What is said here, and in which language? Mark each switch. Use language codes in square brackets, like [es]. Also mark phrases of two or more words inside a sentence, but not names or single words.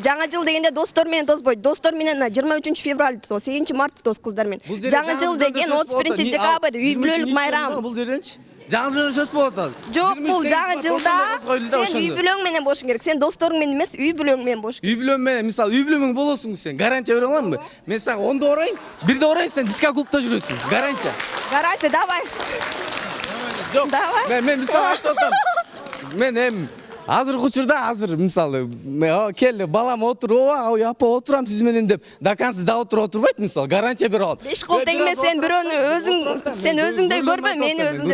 [ky] Жаңы жыл дегенде достор менен тоспойт. Достор менен 23 февралды тос, 8 мартты тос кыздар менен. Жаңы жыл деген 31 декабрь үй бүлөлүк майрам. Бул жерденчи жаңы жыл сөз болот ал. Жок, бул жаңы жылда сен үй бүлөң менен болушуң керек. Сен досторуң менен эмес, үй бүлөң менен болуш керек. Үй бүлөм менен, мисалы, үй бүлөң болосуң сен. Гарантия бере аламбы? Мен сага 10да орайын, 1де орайын, сен диско клубта жүрөсүң. Гарантия. [ru] Гарантия, давай. [ky] Жок. Давай. Мен мисалы айтып атам. Мен азыркы учурда мисалы келди балам отур, ооба апа отурам сиз менен деп, дакансыз да отурбайт мисалы, гарантия бере алат. 5 кол теңме сен бирөөнү сен өзүңдөй көрбө, мени өзүңдөй